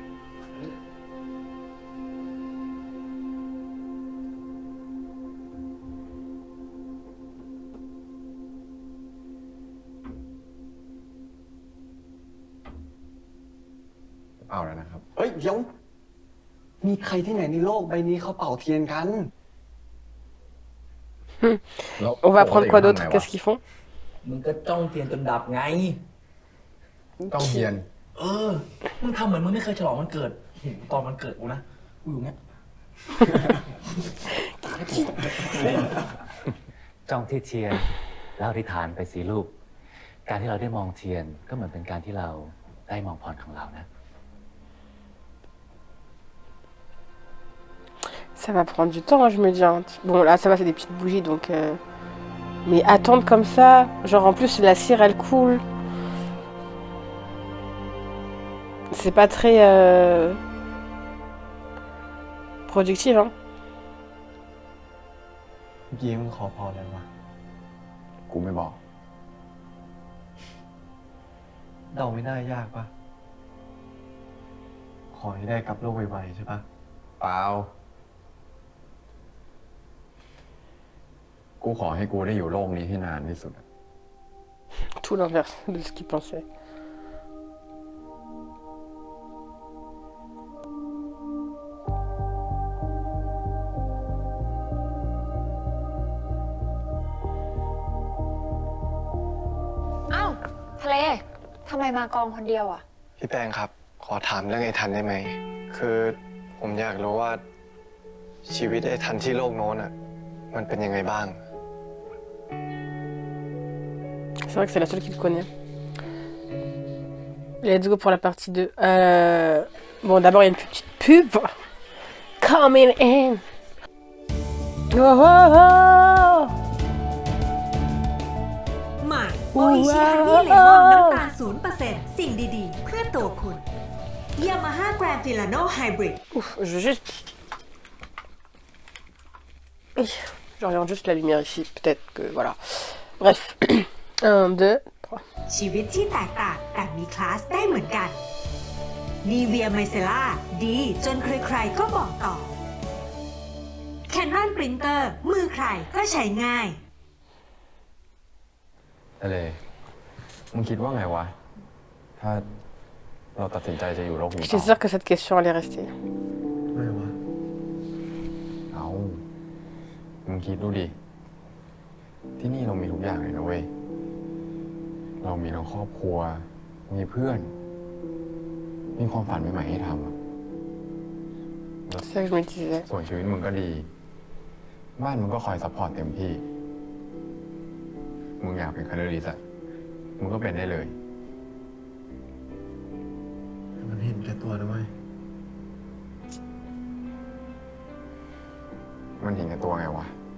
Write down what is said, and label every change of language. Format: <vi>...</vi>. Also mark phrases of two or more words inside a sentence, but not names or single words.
<th>เปล่าแล้วนะครับ เฮ้ย เดี๋ยว มีใครที่ไหนในโลกใบนี้เขาเป่าเทียนกัน</th> <fr>On va prendre quoi d'autre? Qu'est-ce qu'ils font?</fr> <th>มึงก็จ้องเทียนจนดับไง ต้องเทียน มึงทำเหมือนมึงไม่เคยฉลองวันเกิดตอนวันเกิดกูนะ กูอยู่เงี้ย จ้องที่เทียนแล้วอธิษฐานไปสิลูก การที่เราได้มองเทียนก็เหมือนเป็นการที่เราได้มองพรของเรานะ</th> <fr>Ça va prendre du temps, hein, je me dis. Hein. Bon, là, ça va, c'est des petites bougies, donc... Mais attendre comme ça, genre en plus, la cire, elle coule. C'est pas très... productif, hein.</fr> <th>เมื่อกี้มึงขอพรอะไรวะ กูไม่บอก เดาไม่ได้ยากปะขอให้ได้กลับโลกไวๆใช่ปะ เปล่า กูขอให้กูได้อยู่โลกนี้ให้นานที่สุด</th> <fr>Tout l'inverse de ce qu'il pensait.</fr> <th>Áo, ทะเล ทำไมมากองคนเดียวอ่ะ พี่แป้งครับ ขอถามเรื่องไอ้ทันได้ไหม คือผมอยากรู้ว่าชีวิตไอ้ทันที่โลกโน้นอ่ะ มันเป็นยังไงบ้าง</th> <fr>C'est vrai que c'est la seule qui le connaît.</fr> <en>Let's go</en> <fr>pour la partie 2. Bon, d'abord, il y a une petite pub.</fr> <en>Coming in. Oh, oh, oh.</en> <th>ใหม่โออิชิฮันนี่เลมอนน้ำตาล 0% สิ่งดีๆ เพื่อตัวคุณยามาฮ่าแกรนด์ฟิลาโนไฮบริด</th> <fr>Ouf, je vais juste... Je regarde juste la lumière ici, peut-être que... Voilà. Bref. 1, 2, 3.</fr> <th>ชีวิตที่แตกต่างแต่มีคลาสได้เหมือนกันนีเวียไมเซล่าดีจนใครๆก็บอกต่อ Canon Printer มือใครก็ใช้ง่าย ทะเล มึงคิดว่าไงวะ ถ้าเราตัดสินใจจะอยู่โลกนี้ต่</th> <fr>J'étais sûre que cette question allait rester.</fr> <th>ไม่วะ เอามึงคิดดูดิ ที่นี่เรามีทุกอย่างเลยนะเว้ย เรามีทั้งครอบครัว มีเพื่อน มีความฝันใหม่ๆให้ทำอะ</th> <fr>C'est ça que je me disais.</fr> <th>ส่วนชีวิตมึงก็ดี บ้านมึงก็คอยซัพพอร์ตเต็มที่ มึงอยากเป็นคาร์ดิสอะมึงก็เป็นได้เลย มันเห็นแก่ตัวนะเว้ย มันเห็นแก่ตัวไงวะ</th>